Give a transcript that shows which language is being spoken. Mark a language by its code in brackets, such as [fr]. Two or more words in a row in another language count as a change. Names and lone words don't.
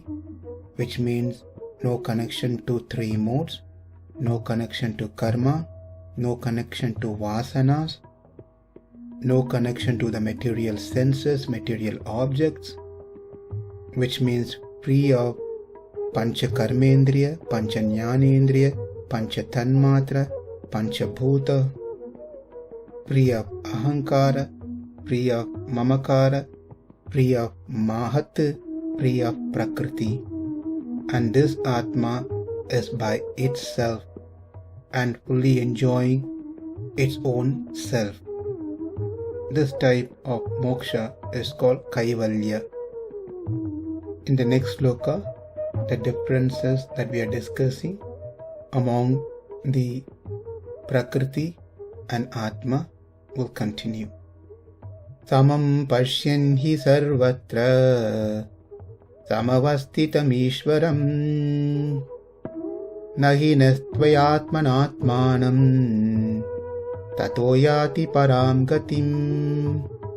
[en] which means no connection to three modes, no connection to karma, no connection to vasanas, no connection to the material senses, material objects, which means free of [sa] pancha karmendriya, pancha jnanendriya, pancha tanmatra, pancha bhuta, [en] free of ahankara, free of mamakara, free of mahat, free of prakriti. And this Atma is by itself and fully enjoying its own self. This type of moksha is called kaivalya. In the next sloka, the differences that we are discussing among the prakriti and Atma will continue. [sa] Samaṁ paśyan hi sarvatra samavasthitam īśvaram na hinasty ātmanātmānaṁ tato yāti parāṁ gatim.